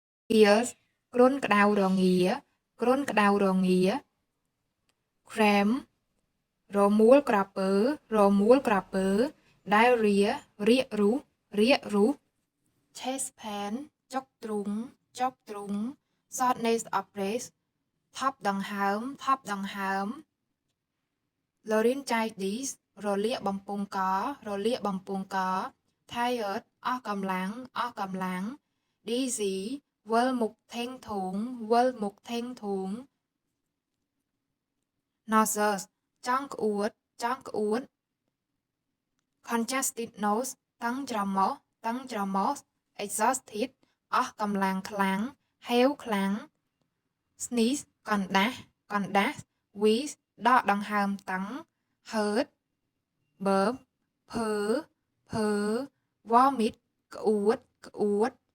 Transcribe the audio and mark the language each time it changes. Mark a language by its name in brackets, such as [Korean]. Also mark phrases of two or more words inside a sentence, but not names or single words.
[Khmer] ears គ្រុនក្តៅរងាគ្រុនក្តៅរងា cram រមួល ក្រពើរមួលក្រពើ diarrhea រាគរូស [English] chest pain [Khmer] ចុកទ្រូង [English] shortness of breath [Khmer] ថប់ដង្ហើម laryngitis រលាកបំពង់ក tired អស់កម្លាំង dizzy វិលមុខធេងធូង nauseous ចង់ក្អួត [English] congested nose [Khmer] តឹងច្រមុះ exhausted អស់កម្លាំងខ្លាំង ហេវខ្លាំង sneeze កណ្ដាស់ wheeze ដកដង្ហើមតឹង hurt burp ភើ vomit ក្អួត